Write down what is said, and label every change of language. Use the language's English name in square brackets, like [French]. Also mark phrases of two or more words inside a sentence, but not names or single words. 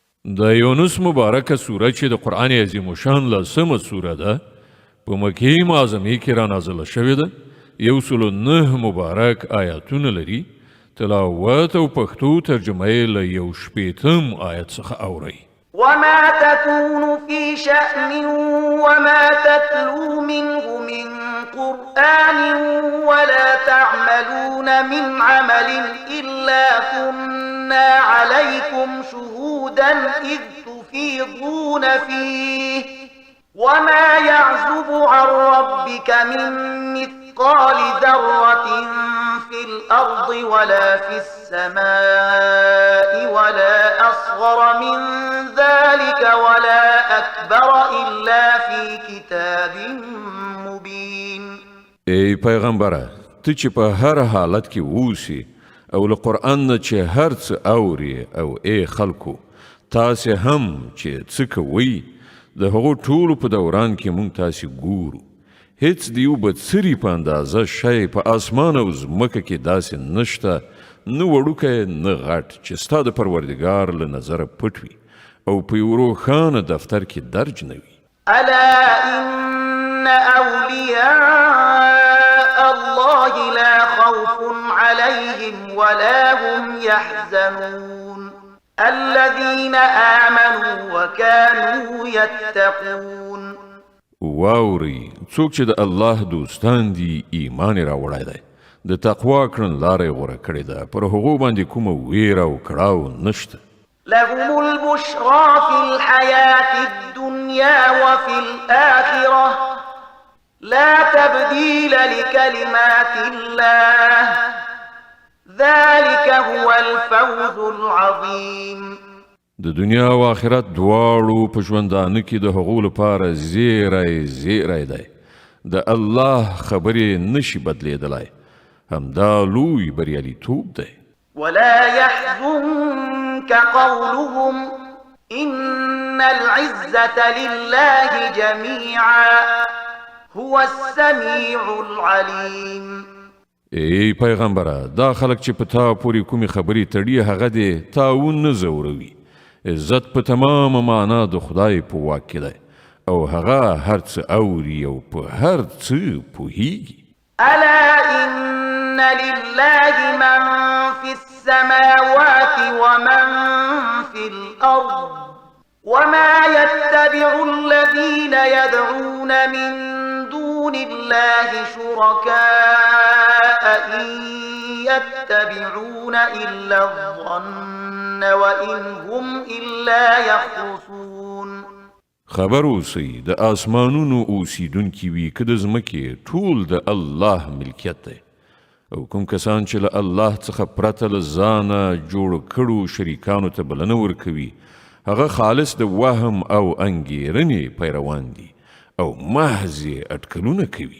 [Pashto] د یونس مبارکه سوره چې د قرآن عظیم شان لسمه سوره ده په مکې معظمې کې را نازله شوې ده 109 مبارک آیاتونه لري تلاوت او پښتو ترجمه یې له 1 آیت څخه اورئ [Arabic] وما تكون في شأن وما تتلو منه من قرآن ولا تعملون من عمل إلا كنا عليكم شهودا إذ تفيضون فيه وما يعزب عن ربك من مثقال ذرة في الأرض ولا في السماء ولا أصغر من ذلك ولا أكبر إلا في كتاب مبين [Pashto] ای پیغمبره ته چې په هر حالت کې اوسې او له قرآن نه چې هر څه اوري او ای خلکو تاسې هم چې څه کوئ د هغو ټولو په دوران کې مونږ تاسې ګورو هیڅ د یو بڅري په اندازه شی په اسمان او ځمکه کې داسې نشته نه وړوکی نه غټ چې ستا د پروردګار له نظره پټ وي او په یو روښانه دفتر کې درج نه وي [Arabic] ألا إن أولياء الله لا خوف عليهم ولا هم يحزنون الذين آمنوا وكانوا يتقون [Pashto] واوري څوک چې د الله دوستان دي ایمان یې راوړی دی د تقوا کړنلاره یې غوره کړې ده پر هغو باندې کومه ویره او کړاو نشته [Arabic] لهم البشرى في الحياة الدنيا وفي الآخرة لا تبديل لكلمات الله ذلك هو الفوز العظيم [Pashto] د دنیا او آخرت دواړو په ژوندانه کې د هغو لپاره زیری دی د الله خبرې نشي بدلیدلی همدا لوی بریالیتوب دی [Arabic] ولا يحزنك قولهم إن العزة لله جميعا هو السميع العليم [Pashto] ای پیغمبره دا خلک چې په تا پورې کومې خبرې تړي هغه دې تاون نه ځوروي عزت په تمامه معنا د خدای په واک کې دی او هغه هر څه اوري او په هر څه پوهیږي [Arabic] ألا إن لله من في السماوات ومن في الأرض وما يتبع الذين يدعون من دون الله شركاء إن يتبعون إلا الظن وإن هم إلا يخرصون [Pashto] خبر اوسئ د آسمانونو اوسیدونکي وي که د ځمکې ټول د الله ملکیت دی او کوم کسان چې له الله څخه پرته له ځانه جوړ کړو شریکانو ته بلنه ورکوي هغه خالص د وهم او انګیرنې پیروان دي او محض یې اټکلونه کوي